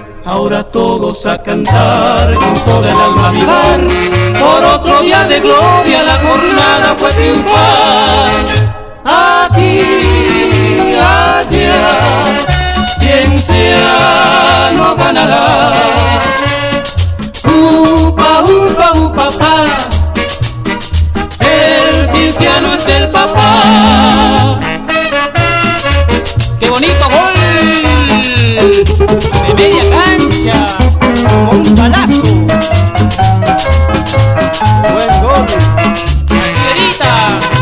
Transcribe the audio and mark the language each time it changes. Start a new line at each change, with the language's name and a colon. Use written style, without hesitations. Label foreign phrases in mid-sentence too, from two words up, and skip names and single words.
Spanish: Ahora todos a cantar, con toda el alma vivar, por otro día de gloria la jornada fue triunfar. Aquí, allá, Cienciano ganará. Upa, upa, upa, pa, el Cienciano es el papá. ¡Qué bonito gol! De media cancha, como un balazo. Buen gol. ¡Señorita!